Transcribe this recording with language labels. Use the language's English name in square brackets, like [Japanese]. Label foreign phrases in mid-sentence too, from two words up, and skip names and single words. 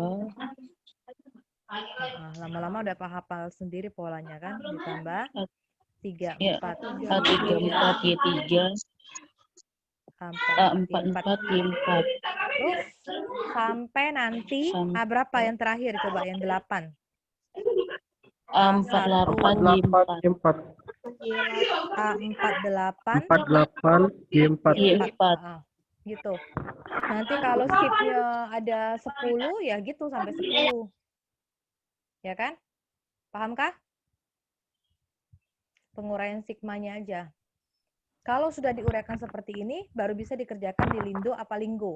[Indonesian] Lama-lama udah hafal sendiri polanya kan? Ditambah ya 34 A34 Y3, Y3 A44 Y4. A44 Y4 Terus sampai nanti A berapa yang terakhir? Coba yang 8. A48 48 Y4 Y4. A48 48 Y4. Y4. Y4. Gitu. Nanti kalau skipnya ada 10 ya gitu sampai 10. Ya kan? Pahamkah? Penguraian sigmanya aja. Kalau sudah diuraikan seperti ini, baru bisa dikerjakan di Lindo apa Linggo.